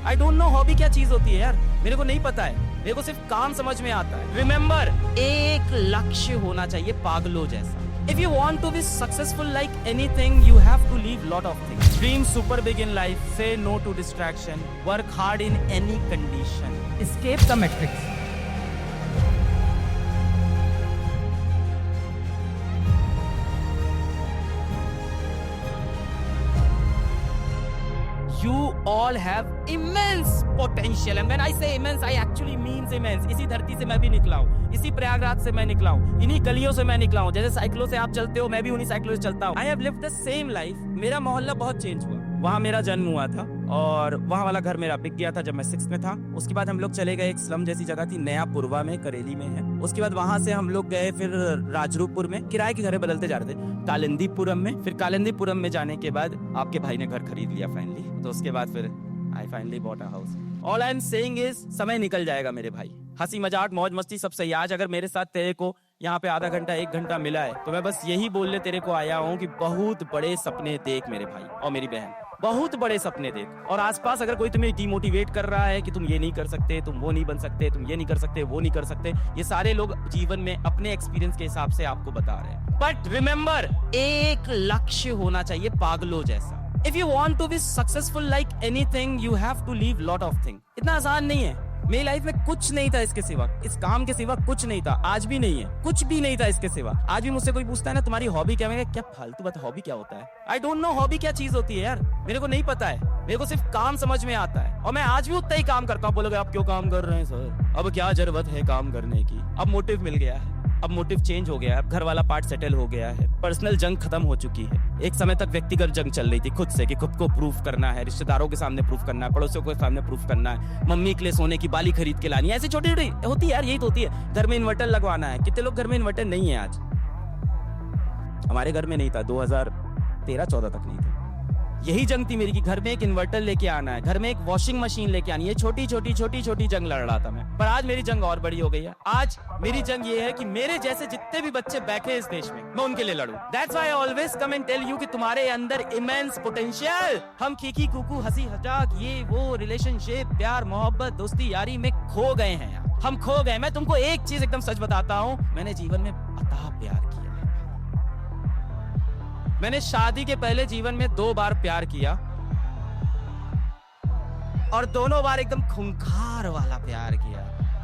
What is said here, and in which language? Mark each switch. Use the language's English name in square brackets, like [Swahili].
[English] I don't know [Hindi] hobby क्या चीज होती है यार, मेरे को नहीं पता है, मेरे को सिर्फ काम समझ में आता है। रिमेंबर, एक लक्ष्य होना चाहिए पागलों जैसा। [English] If you want to be successful like anything, you have to leave lot of things. Dream super big in life, say no to distraction, work hard in any condition. Escape the matrix. You all have immense potential, and when I say immense, I actually means immense. [Hindi] इसी धरती से मैं भी निकला हूँ, इसी प्रयागराज से मैं निकला हूँ, इन्हीं गलियों से मैं निकला हूँ। जैसे साइकिलों से आप चलते हो, मैं भी उन्हीं साइकिलों से चलता हूँ। [English] I have lived the same life. [Hindi] मेरा मोहल्ला बहुत चेंज हुआ, वहाँ मेरा जन्म हुआ था और वहाँ वाला घर मेरा बिक गया था जब मैं 6th में था। उसके बाद हम लोग चले गए, एक स्लम जैसी जगह थी, नया पुरवा में, करेली में है। उसके बाद वहाँ से हम लोग गए फिर राजरूपपुर में, किराए के घर बदलते जा रहे थे, कालिंदीपुरम में। फिर कालिंदीपुरम में जाने के बाद आपके भाई ने घर खरीद लिया फाइनली, तो उसके बाद फिर [English] I finally bought a house. All I am saying is, [Hindi] समय निकल जाएगा मेरे भाई, हंसी मजाक मौज मस्ती सब सही। आज अगर मेरे साथ तेरे को यहाँ पे आधा घंटा 1 घंटा मिला है तो मैं बस यही बोलने तेरे को आया हूँ कि बहुत बड़े सपने देख मेरे भाई और मेरी बहन, बहुत बड़े सपने देख। और आसपास अगर कोई तुम्हें डिमोटिवेट कर रहा है कि तुम ये नहीं कर सकते, तुम वो नहीं बन सकते, तुम ये नहीं कर सकते, वो नहीं कर सकते, ये सारे लोग जीवन में अपने एक्सपीरियंस के हिसाब से आपको बता रहे हैं। [English] but remember, [Hindi] एक लक्ष्य होना चाहिए पागलों जैसा। [English] If you want to be successful like anything, you have to leave lot of things. [Hindi] इतना आसान नहीं है। मेरी लाइफ में कुछ नहीं था इसके सिवा, इस काम के सिवा कुछ नहीं था, आज भी नहीं है, कुछ भी नहीं था इसके सिवा। आज भी मुझसे कोई पूछता है ना तुम्हारी हॉबी क्या, मैं क्या फालतू बात, हॉबी क्या होता है? [English] I don't know [Hindi] हॉबी क्या चीज होती है यार, मेरे को नहीं पता है, मेरे को सिर्फ काम समझ में आता है और मैं आज भी उतना ही काम करता हूँ। बोलोगे आप क्यों काम कर रहे हैं सर? अब क्या जरूरत है काम करने की, अब मोटिव मिल गया है, अब मोटिव चेंज हो गया है, अब घर वाला पार्ट सेटल हो गया है, पर्सनल जंग खत्म हो चुकी है। एक समय तक व्यक्तिगत जंग चल रही थी खुद से कि खुद को प्रूफ करना है, रिश्तेदारों के सामने प्रूफ करना है, पड़ोसियों के सामने प्रूफ करना है, मम्मी के लिए सोने की बाली खरीद के लानी है, ऐसी छोटी छोटी होती है यार, यही तो होती है। घर में इन्वर्टर लगवाना है, कितने लोग घर में इन्वर्टर नहीं है आज? हमारे घर में नहीं था, 2013-14 तक नहीं था। यही जंग थी मेरी कि घर में एक इन्वर्टर लेके आना है, घर में एक वॉशिंग मशीन लेके आनी है। छोटी छोटी जंग लड़ रहा था मैं, पर आज मेरी जंग और बड़ी हो गई है। आज मेरी जंग ये है कि मेरे जैसे जितने भी बच्चे बैठे हैं इस देश में, मैं उनके लिए लड़ूं। [English] That's why I always come and tell you [Hindi] कि तुम्हारे अंदर [English] immense potential। [Hindi] हम खीखी कुकू हंसी मजाक ये वो रिलेशनशिप प्यार मोहब्बत दोस्ती यारी में खो गए हैं यार, हम खो गए। मैं तुमको एक चीज एकदम सच बताता हूँ, मैंने जीवन में अथाह प्यार किया। मैंने शादी के पहले जीवन में 2 बार प्यार किया और दोनों बार एकदम खूंखार वाला प्यार किया।